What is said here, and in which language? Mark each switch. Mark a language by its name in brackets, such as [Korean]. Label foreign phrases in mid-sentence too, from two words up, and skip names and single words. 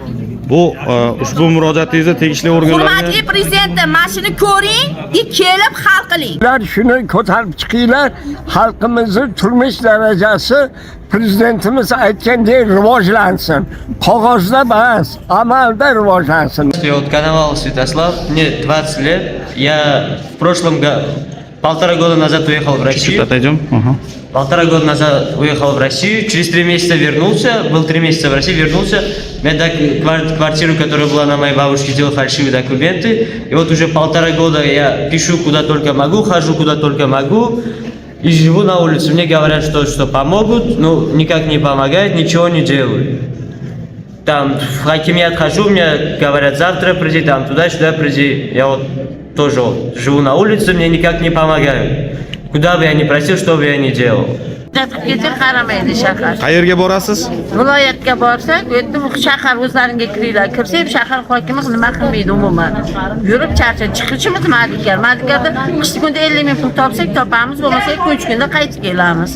[Uzbek] Bu ushbu murojaatingizni tegishli organlarga Hurmatli prezidentim, mana shuni ko'ring, kelib hal qiling. Ular shuni ko'tarib chiqinglar, xalqimizning turmush darajasi prezidentimiz aytgandek rivojlansin. Qog'ozda emas, amalda rivojlansin. [Russian] Вот канал Святослав, мне 20 лет. Я в прошлом году, 1,5 года назад уехал в Россию. Полтора года назад уехал в Россию, через 3 месяца вернулся, был 3 месяца в России, вернулся. Я квартиру, которая была на моей бабушке, сделал фальшивые документы. И вот уже 1,5 года я пишу куда только могу, хожу куда только могу. И живу на улице. Мне говорят, что помогут, но никак не помогают, ничего не делают. Там в хакимият хожу, мне говорят, завтра приди, там туда-сюда приди. Я вот тоже вот живу на улице, мне никак не помогают. Куда бы я ни просил, что бы я ни делал. [Uzbek] Kecha qaramaydi shahar. Qayerga borasiz? Viloyatga borsak, u yerda shahar o'zlaringga kiringlar. Kirsak, shahar hokimi nima qilmaydi umuman. Yurib charchab chiqishimiz madikar. Madikarda qishki kunda 50 ming pul topsak topamiz, bo'lmasa 2-3 kunda qaytib kelamiz.